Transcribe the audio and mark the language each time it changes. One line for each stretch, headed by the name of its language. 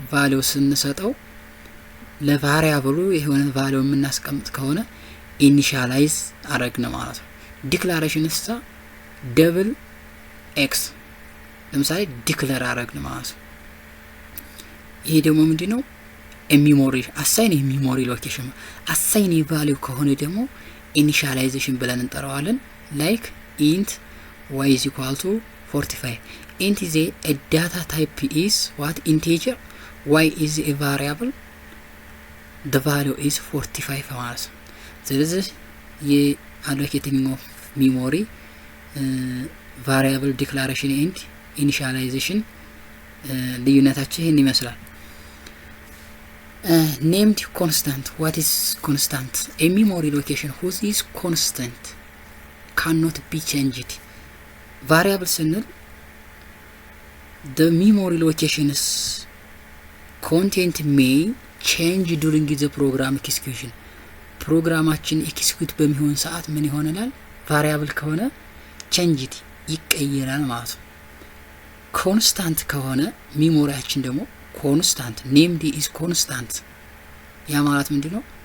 Amharic: ቫልዩ ስንሰጠው ለቫሪያብሉ የሆነ ቫልዩ የምናስቀምጥ ከሆነ ኢኒሻላይዝ አረግነ ማለት ነው። ዲክላሬሽን እሳ ደብል ኤክስ ለምሳሌ ዲክለር አረግነ ማለት ነው። ይሄ ደግሞ ምንድነው? ሚሞሪ አሳይን የሚሞሪ ሎኬሽን አሳይን ቫልዩ ከሆነ ደግሞ ኢኒሻላይዜሽን ብለን እንጠራዋለን። ላይክ
English: int y is equal to 45 int is a data type is what integer y is a variable the value is 45
Amharic: ማለት ነው። ስለዚህ
English: allocating of memory, variable declaration and initialization
Amharic: ልዩነታቸው ይሄን ይመስላል።
English: named constant. What is constant? A memory location whose is constant cannot be changed. variable
Amharic: ስንል
English: the memory location's content may change during the program execution.
Amharic: ፕሮግራማችን ኤክስኪዩት በሚሆን ሰዓት ምን ይሆናል? ቫሪያብል ከሆነ ቼንጅድ ይቀየራል ማለት ነው። ኮንስታንት ከሆነ ሚሞሪያችን ደግሞ ኮንስታንት ኔምድ ኢዝ ኮንስታንት። ያ ማለት ምንድነው?